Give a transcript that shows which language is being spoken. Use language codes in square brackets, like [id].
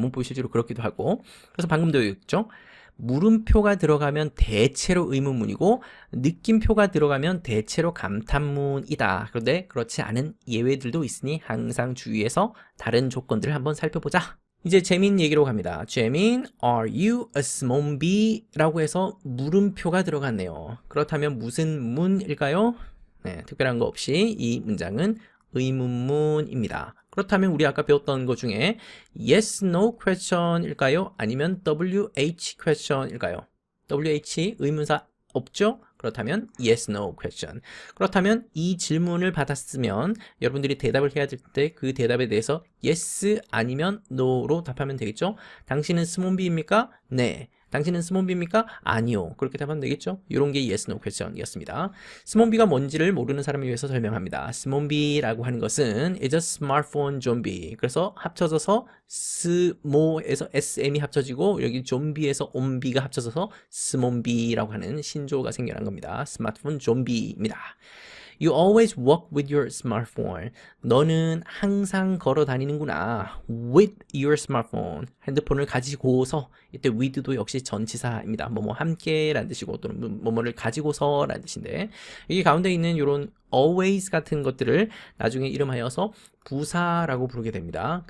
[ko] 문법이 실제로 그렇기도 하고. 그래서 방금도 얘기했죠. 물음표가 들어가면 대체로 의문문이고 느낌표가 들어가면 대체로 감탄문이다. 그런데 그렇지 않은 예외들도 있으니 항상 주의해서 다른 조건들을 한번 살펴보자. 이제 재민 얘기로 갑니다. [en] 재민, are you a small bee? [ko] 라고 해서 물음표가 들어갔네요. 그렇다면 무슨 문일까요? 네, 특별한 거 없이 이 문장은 의문문입니다. 그렇다면 우리 아까 배웠던 것 중에 yes, no question일까요? 아니면 WH question일까요? WH 의문사 없죠? 그렇다면 [en] yes, no question. [ko] 그렇다면 이 질문을 받았으면 여러분들이 대답을 해야 될 때 그 대답에 대해서 yes 아니면 no로 답하면 되겠죠? 당신은 스몬비입니까? 네. 당신은 스몬비입니까? 아니요. 그렇게 답하면 되겠죠? 이런 게 yes, no question 이었습니다. 스몬비가 뭔지를 모르는 사람을 위해서 설명합니다. 스몬비라고 하는 것은 [en] is a smartphone zombie. [ko] 그래서 합쳐져서 스모에서 SM이 합쳐지고 여기 좀비에서 옴비가 합쳐져서 스몬비라고 하는 신조어가 생겨난 겁니다. 스마트폰 좀비입니다. [en] You always walk with your smartphone. [ko] 너는 항상 걸어 다니는구나. [en] With your smartphone. [ko] 핸드폰을 가지고서, 이때 with도 역시 전치사입니다. 뭐뭐 함께라는 뜻이고 또는 뭐뭐를 가지고서라는 뜻인데 여기 가운데 있는 이런 always 같은 것들을 나중에 이름하여서 부사라고 부르게 됩니다.